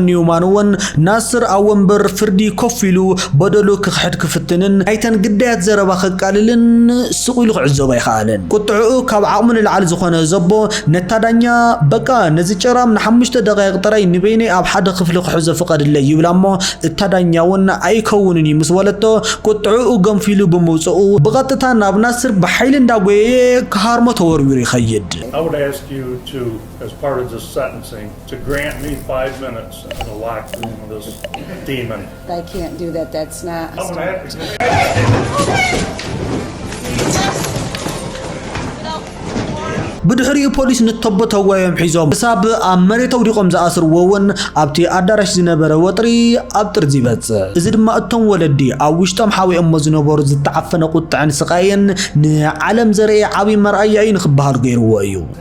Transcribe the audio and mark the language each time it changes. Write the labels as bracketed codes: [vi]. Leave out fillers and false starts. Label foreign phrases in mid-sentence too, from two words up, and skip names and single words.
[ti] ኒውማን እውን ናስር ኣብ ወንበር ፍርዲ ኮፍ ኢሉ በደሉ ክኽሕድ ክፍትንን ናይተን ግዳያት ዘረባ ከቃልልን ስቑ ኢሉ ክዕዘቦ ኣይከኣለን። ቁጥዕኡ ካብ ዓቕሙ ንላዕሊ ዝኾነ ዘቦ ነታዳኛ በቃ ነዚ ጨራም ንሓሙሽተ ደቂቕ ጥራይ ንበይነይ ኣብ ሓደ ክፍሊ ክሕዞ ፍቀድለይ ይብላ እሞ እታዳኛ እውን ኣይከውንን እዩ ምስ በለቶ ቁጥዕኡ ገንፊሉ ብምውፅኡ ብቐጥታ ናብ ናስር ብሓይሊ እንዳጎየየ ክሃርሞ ተወርዊሩ ይኸይድ። [en] I would ask you to, as part of this sentencing, to grant me 5 minutes in the locked room of this demon. I can't do that. That's not. I'm gonna have to. [ti] ብድሕሪኡ ፖሊስ ንተቦ ተጓዮም ሒዞም ክሳብ ኣብ መሬት ወዲቖም ዝኣስርዎ እውን ኣብቲ ኣዳራሽ ዝነበረ ወጥሪ ኣብ ጥርዚ ይበፅሕ። እዚ ድማ እቶም ወለዲ ኣብ ውሽጦም ሓዊኦሞ ዝነበሩ ዝተዓፈነ ቁጥዕን ስቃይን ንዓለም ዘርኢ ዓብዪ መርኣያ እዩ ንክበሃል ገይርዎ እዩ።